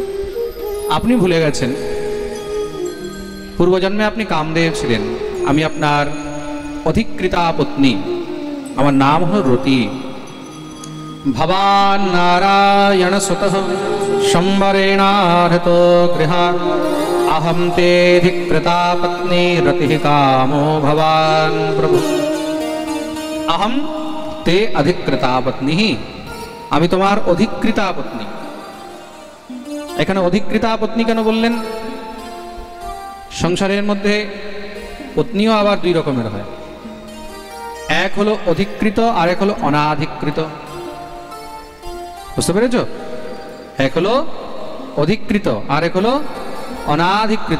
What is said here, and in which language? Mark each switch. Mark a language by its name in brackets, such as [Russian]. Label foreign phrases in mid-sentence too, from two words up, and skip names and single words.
[Bangla] আপনি ভুলে গেছেন পূর্বজন্মে আপনি কামদেব ছিলেন, আমি আপনার অধিকৃতা পত্নী, আমার নাম হল রতি। [Sanskrit] ভবান নারায়ণ সুতঃ সম্বরেণাহৃত গৃহা अहम ते अधिकृता पत्नी रतिः कामो भवान प्रभु। अहम ते अधिकृता पत्नी, [Bangla] আমি তোমার অধিকৃতা পত্নী। এখানে অধিকৃতা পত্নী কেন বললেন? সংসারের মধ্যে পত্নীও আবার দুই রকমের হয়, এক হলো অধিকৃত আর এক হলো অনাধিকৃত। বুঝতে পেরেছ? এক হলো অধিকৃত আর এক হলো অনাধিকৃত।